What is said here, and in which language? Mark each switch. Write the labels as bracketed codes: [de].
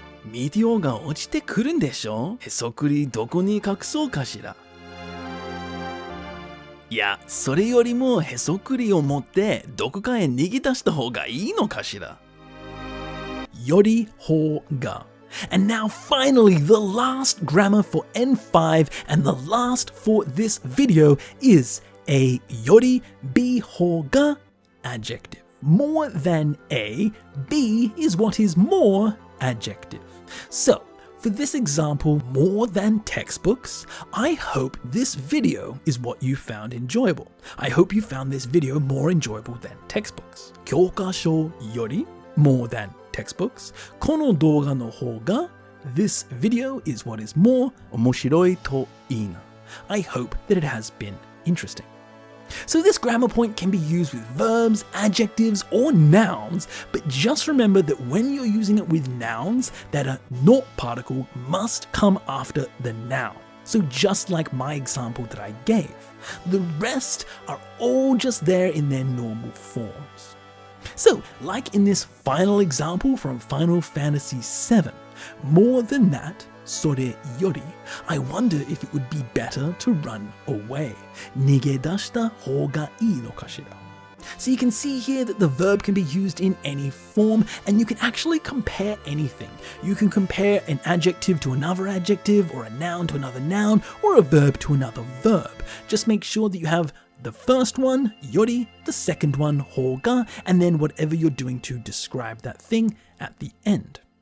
[ja] Meteor が落ちてくるんでしょ?へそくりどこに隠そうかしら? いや、それよりもへそくりを持ってどこかへ逃げ出した方がいいのかしら? よりほが. [en] And now finally, the last grammar for N5 and the last for this video is a yori b hoga adjective. More than a, b is what is more adjective. So, for this example, more than textbooks, I hope this video is what you found enjoyable. I hope you found this video more enjoyable than textbooks. [ja] 教科書より [en] more than textbooks. [ja] この動画の方が [en] this video is what is more [ja] 面白いといいな. [en] I hope that it has been interesting. So this grammar point can be used with verbs, adjectives, or nouns, but just remember that when you're using it with nouns, that a not particle must come after the noun. So just like my example that I gave, the rest are all just there in their normal forms. So, like in this final example from Final Fantasy VII, more than that, [ja] それより, [en] I wonder if it would be better to run away. [ja] 逃げ出した方がいいのかしら? [en] So you can see here that the verb can be used in any form, and you can actually compare anything. You can compare an adjective to another adjective, or a noun to another noun, or a verb to another verb. Just make sure that you have the first one, yori, the second one, hoga, and then whatever you're doing to describe that thing at the end.